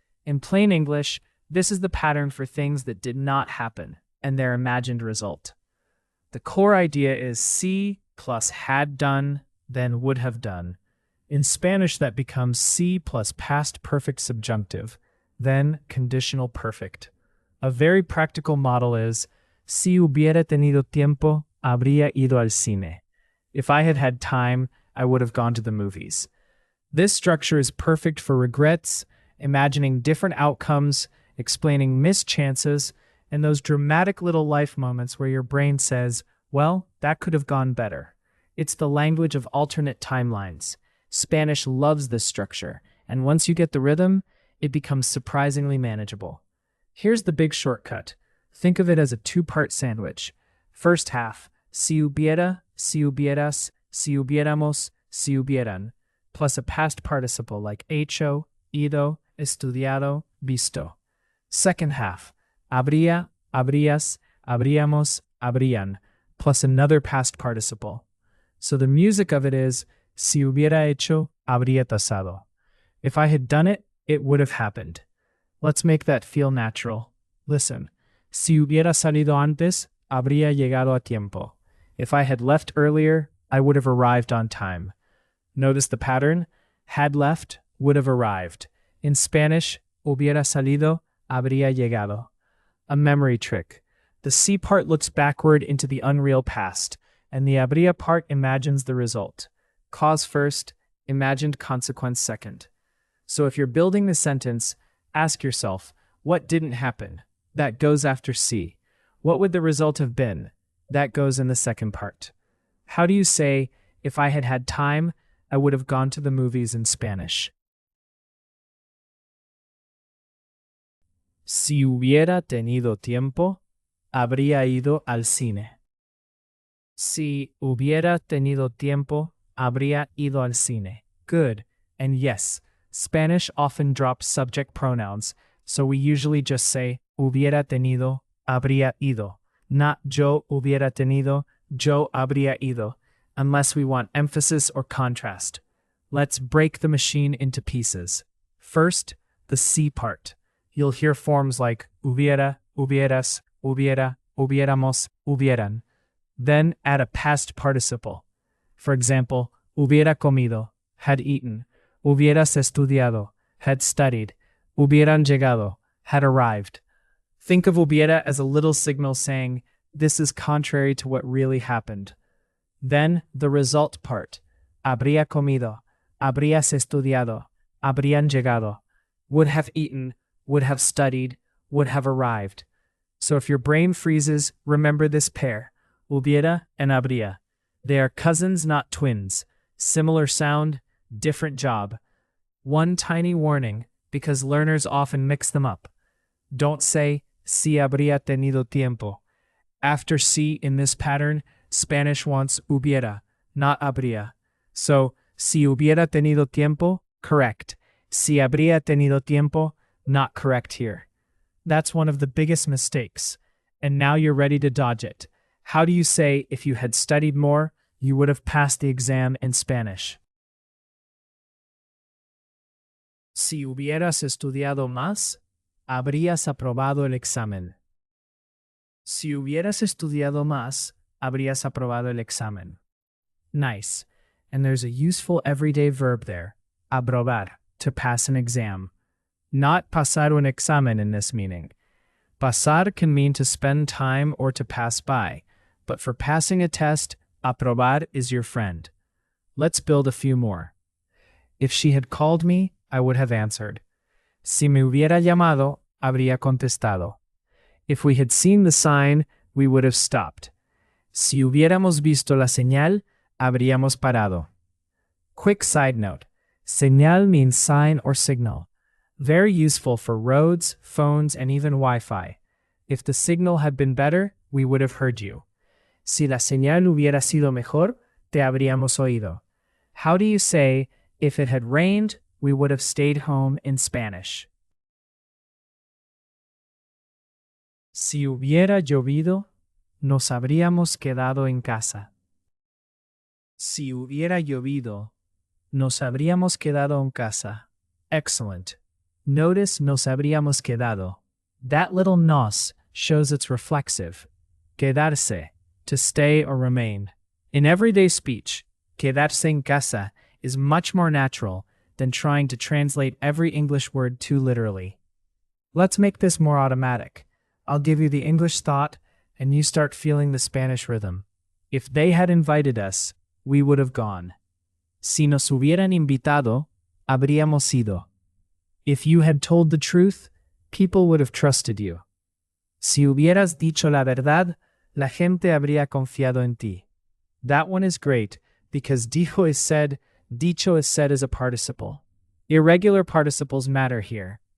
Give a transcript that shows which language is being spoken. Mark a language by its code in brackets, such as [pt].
[en] In plain English, this is the pattern for things that did not happen and their imagined result. The core idea is see plus had done, then would have done. In Spanish, that becomes see plus past perfect subjunctive, then conditional perfect. A very practical model is [es] si hubiera tenido tiempo, habría ido al cine. [en] If I had had time, I would have gone to the movies. This structure is perfect for regrets, imagining different outcomes, explaining missed chances, and those dramatic little life moments where your brain says, well, that could have gone better. It's the language of alternate timelines. Spanish loves this structure, and once you get the rhythm, it becomes surprisingly manageable. Here's the big shortcut. Think of it as a two-part sandwich. First half, [es] si hubiera, si hubieras, si hubiéramos, si hubieran, [en] plus a past participle like [es] hecho, ido, estudiado, visto. [en] Second half, [es] habría, habrías, habríamos, habrían, [en] plus another past participle. So the music of it is, [es] si hubiera hecho, habría pasado. [en] If I had done it, it would have happened. Let's make that feel natural. Listen, [es] si hubiera salido antes, habría llegado a tiempo. [en] If I had left earlier, I would have arrived on time. Notice the pattern? Had left, would have arrived. In Spanish, [es] hubiera salido, habría llegado. [en] A memory trick. The si part looks backward into the unreal past, and the habría part imagines the result. Cause first, imagined consequence second. So if you're building the sentence, ask yourself, what didn't happen? That goes after si. What would the result have been? That goes in the second part. How do you say, if I had had time, I would have gone to the movies in Spanish? [es] Si hubiera tenido tiempo, habría ido al cine. Si hubiera tenido tiempo, habría ido al cine. [en] Good. And yes, Spanish often drops subject pronouns, so we usually just say [es] hubiera tenido, habría ido. [en] Not [es] yo hubiera tenido, yo habría ido, [en] unless we want emphasis or contrast. Let's break the machine into pieces. First, the si part. You'll hear forms like hubiera, hubieras, hubiera, hubiéramos, hubieran. Then add a past participle. For example, hubiera comido, had eaten. Hubieras estudiado, had studied. Hubieran llegado, had arrived. Think of hubiera as a little signal saying, this is contrary to what really happened. Then the result part. [es] Habría comido, habrías estudiado, habrían llegado. [en] Would have eaten, would have studied, would have arrived. So if your brain freezes, remember this pair, hubiera and habría. They are cousins, not twins. Similar sound, different job. One tiny warning, because learners often mix them up. Don't say, [es] si habría tenido tiempo. [en] After si in this pattern, Spanish wants hubiera, not habría. [es] So, si hubiera tenido tiempo, [en] correct. [es] Si habría tenido tiempo, [en] not correct here. That's one of the biggest mistakes. And now you're ready to dodge it. How do you say, if you had studied more, you would have passed the exam in Spanish? [es] Si hubieras estudiado más, habrías aprobado el examen. Si hubieras estudiado más, habrías aprobado el examen. [en] Nice. And there's a useful everyday verb there, aprobar, to pass an exam. Not [es] pasar un examen [en] in this meaning. Pasar can mean to spend time or to pass by, but for passing a test, aprobar is your friend. Let's build a few more. If she had called me, I would have answered. [es] Si me hubiera llamado, habría contestado. [en] If we had seen the sign, we would have stopped. [es] Si hubiéramos visto la señal, habríamos parado. [en] Quick side note. Señal means sign or signal. Very useful for roads, phones, and even Wi-Fi. If the signal had been better, we would have heard you. [es] Si la señal hubiera sido mejor, te habríamos oído. [en] How do you say, if it had rained, we would have stayed home in Spanish? [es] Si hubiera llovido, nos habríamos quedado en casa. Si hubiera llovido, nos habríamos quedado en casa. [en] Excellent. [es] Notice nos habríamos quedado. [en] That little nos shows it's reflexive. Quedarse, to stay or remain. In everyday speech, [es] quedarse en casa [en] is much more natural than trying to translate every English word too literally. Let's make this more automatic. I'll give you the English thought, and you start feeling the Spanish rhythm. If they had invited us, we would have gone. [es] Si nos hubieran invitado, habríamos ido. [en] If you had told the truth, people would have trusted you. [es] Si hubieras dicho la verdad, la gente habría confiado en ti. [en] That one is great because dicho is said as a participle. Irregular participles matter here.